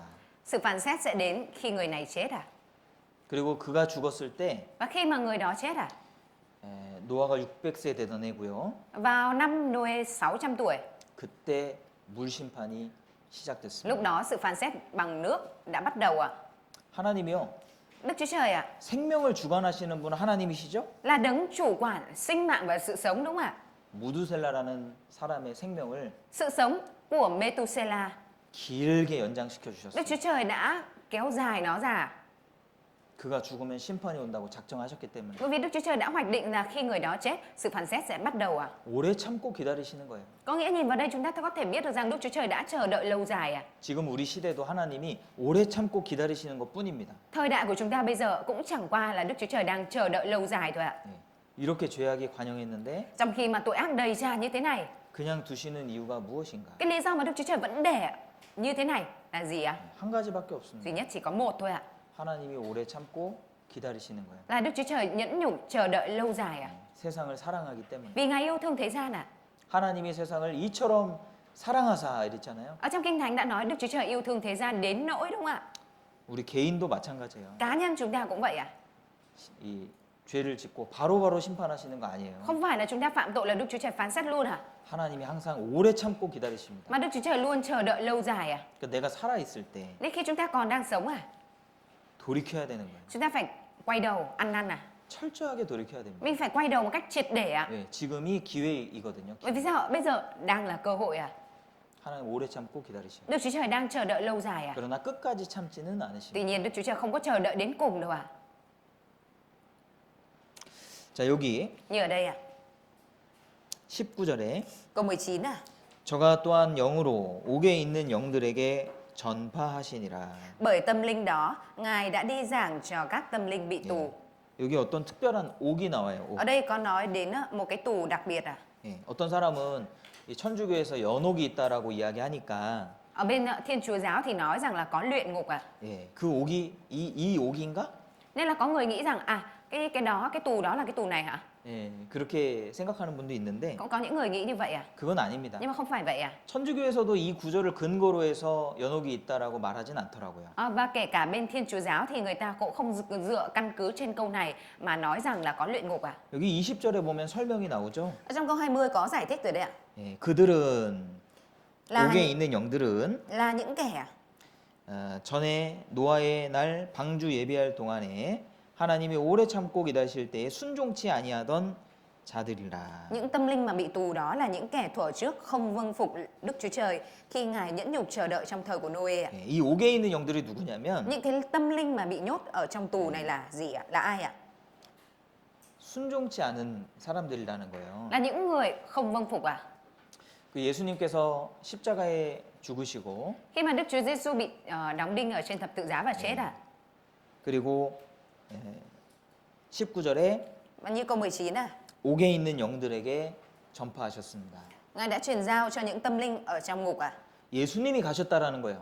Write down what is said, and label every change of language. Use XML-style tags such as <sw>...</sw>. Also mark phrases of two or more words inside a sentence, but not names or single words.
<vi>Sự phán xét sẽ đến khi người này chết à?</vi> <ko>그리고 그가 죽었을 때</ko> <vi>Và khi mà người đó chết à?</vi> <ko>노아가 600세 되던 해고요.</ko> <vi>Vào năm Noe 600 tuổi</vi> <ko>그때 물 심판이 시작됐습니다.</ko> <vi>Lúc đó sự phán xét bằng nước đã bắt đầu ạ.</vi> <ko>하나님이요.</ko> <vi>Đức Chúa Trời ạ,</vi> <ko>생명을 주관하시는 분은 하나님이시죠?</ko> <vi>là đấng chủ quản sinh mạng và sự sống đúng không ạ?</vi> <ko>무두셀라라는 사람의 생명을</ko> <vi>Sự sống của Methuselah,</vi> <ko>길게 연장시켜</ko> <vi>Đức</vi> <ko>주셨어요.</ko> <vi>Chúa Trời đã kéo dài nó ra.</vi> <ko>그가 죽으면 심판이 온다고 작정하셨기 때문에</ko> <vi>Bởi vì Đức Chúa Trời đã hoạch định là khi người đó chết, sự phán xét sẽ bắt đầu ạ.</vi> <ko>오래 참고 기다리시는 거예요.</ko> <vi>Có nghĩa nhìn vào đây chúng ta có thể biết được rằng Đức Chúa Trời đã chờ đợi lâu dài ạ.</vi> <ko>지금 우리 시대도 하나님이 오래 참고 기다리시는 것뿐입니다.</ko> <vi>Thời đại của chúng ta bây giờ cũng chẳng qua là Đức Chúa Trời đang chờ đợi lâu dài thôi ạ.</vi> <ko>네. 이렇게 죄악이 관영했는데</ko> <vi>Trong khi mà tội ác đầy ra như thế này,</vi> <ko>그냥 두시는 이유가 무엇인가?</ko> <vi>cái lý do mà Đức Chúa Trời vẫn để như thế này là gì ạ?</vi> <ko>한 가지밖에 없습니다.</ko> <vi>Duy nhất chỉ có một thôi ạ.</vi> <ko>하나님이 오래 참고 기다리시는 거예요.</ko> <vi>Là Đức Chúa Trời nhẫn nhục chờ đợi lâu dài ạ.</vi> <ko>세상을 사랑하기 때문에.</ko> <vi>Vì Ngài yêu thương thế gian ạ.</vi> <ko>하나님이 세상을 이처럼 사랑하사 이랬잖아요.</ko> <vi>Ở trong Kinh Thánh đã nói Đức Chúa Trời yêu thương thế gian đến nỗi đúng không ạ?</vi> <ko>우리 개인도 마찬가지예요.</ko> <vi>Cá nhân chúng ta cũng vậy ạ.</vi> <ko>이 죄를 짓고 바로바로 심판하시는 거 아니에요.</ko> <vi>Không phải là chúng ta phạm tội là Đức Chúa Trời phán xét luôn hả?</vi> <ko>하나님이 항상 오래 참고 기다리십니다.</ko> <vi>Mà Đức Chúa Trời luôn chờ đợi lâu dài à?</vi> <ko>그러니까 내가 살아 있을 때</ko> <vi>Đến khi chúng ta còn đang sống à?</vi> <ko>돌이켜야 되는 거예요.</ko> <vi>Chúng ta phải quay đầu ăn năn à?</vi> <ko>철저하게 돌이켜야 됩니다.</ko> <vi>Mình phải quay đầu một cách triệt để à?</vi> <ko>네, 지금이 기회이거든요.</ko> <vi>Bởi vì sao? Bây giờ đang là cơ hội à?</vi> <ko>하나님 오래 참고 기다리십니다.</ko> <vi>Đức Chúa Trời đang chờ đợi lâu dài à?</vi> <ko>그러나 끝까지 참지는 않으십니다.</ko> <vi>Tuy nhiên Đức Chúa Trời không có chờ đợi đến cùng đâu à?</vi> <ko>자, 여기</ko> <vi>Như ở đây à?</vi> <ko>19절에</ko> <vi>Câu 19 à?</vi> <ko>저가 또한 영으로 옥에 있는 영들에게 전파하시니라.</ko> <vi>Bởi tâm linh đó, Ngài đã đi giảng cho các tâm linh bị tù.</vi> <ko>여기 어떤 특별한 옥이 나와요. 옥.</ko> <vi>Ở đây có nói đến một cái tù đặc biệt à?</vi> <ko>예, 어떤 사람은 이 천주교에서 연옥이 있다라고 이야기하니까</ko> <vi>Ở bên Thiên Chúa giáo thì nói rằng là có luyện ngục à?</vi> <ko>예, 그 옥이 이 옥인가?</ko> <vi>Nên là có người nghĩ rằng à cái đó cái tù đó là cái tù này hả?</vi> <ko>예, 그렇게 생각하는 분도 있는데</ko> <vi>Cũng có những người nghĩ như vậy à?</vi> <ko>그건 아닙니다.</ko> <vi>Nhưng mà không phải vậy à?</vi> <ko>천주교에서도 이 구절을 근거로 해서 연옥이 있다라고 말하진 않더라고요.</ko> <vi>Và kể cả bên Thiên Chúa giáo thì người ta cũng không dựa căn cứ trên câu này mà nói rằng là có luyện ngục à?</vi> <ko>여기 20절에 보면 설명이 나오죠.</ko> <vi>Ở trong câu 20 có giải thích rồi đấy ạ.</vi> <ko>예, 그들은</ko> <vi>là</vi> <ko>옥에 있는 영들은</ko> <vi>là những kẻ</vi> <ko>전에 노아의 날 방주 예비할 동안에 하나님이 오래 참고 기다리실 때에 순종치 아니하던 자들이라.</ko> <vi>những tâm linh mà bị tù đó là những kẻ thuở trước không vâng phục Đức Chúa Trời khi Ngài nhẫn nhục chờ đợi trong thời của Noe ạ.</vi> <ko>예, 이 옥에 있는 영들이 누구냐면</ko> <vi>Những cái tâm linh mà bị nhốt ở trong tù này là gì ạ? Là ai ạ?</vi> <ko>순종치 않은 사람들이라는 거예요.</ko> <vi>Là những người không vâng phục à?</vi> <ko>그 예수님께서 십자가에 죽으시고</ko> <vi>Khi mà Đức Chúa Giêsu bị đóng đinh ở trên thập tự giá và chết à?</vi> <ko>그리고 19절에</ko> <vi>Và như câu 19 à?</vi> <ko>옥에 있는 영들에게 전파하셨습니다.</ko> <vi>Ngài đã truyền giao cho những tâm linh ở trong ngục à?</vi> <ko>예수님이 가셨다라는 거예요.</ko>